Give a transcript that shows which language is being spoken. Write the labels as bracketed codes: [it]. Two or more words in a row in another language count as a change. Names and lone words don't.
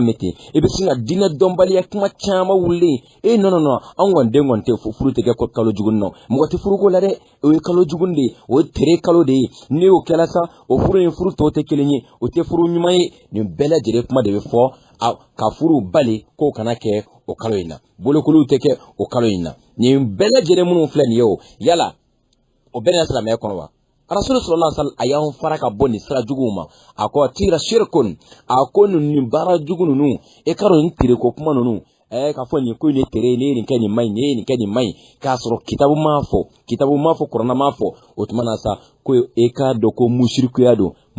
[bm] mɛn ten e bɛ sin ka diinɛ dɔnbaliya kuma caman wuli non an kɔni den kɔni tɛ furu tɛ kɛ kalo juguni nɔ mɔgɔ tɛ furuko la dɛ o ye kalo juguni de ye o ye tere kalo de ye ne y'o kɛla sa o furu in furu tɔw tɛ kelen ye o tɛ furu ɲuman ye nin bɛɛ lajɛlen kuma de bɛ fɔ ka furu bali k'o kana kɛ o kalo in na bolokoliw tɛ kɛ o kalo in na nin bɛɛ lajɛlen minnu filɛ nin ye o yala o bɛɛ na silamɛya kɔnɔ wa Rasul [ar] صلى الله عليه وسلم [bm] a y'anw fara ka bɔ nin sira juguw ma a ko [ar] طيرة شرك [bm] a ko nin baara jugu ninnu e ka dɔn nin tere ko kuma ninnu ka fɔ nin ko in ye tere ne ye nin kɛ nin maɲi ne ye nin kɛ nin maɲi k'a sɔrɔ kitabu m'a fɔ kuranɛ m'a fɔ o tuma na sa ko e k'a dɔn ko musirikuya don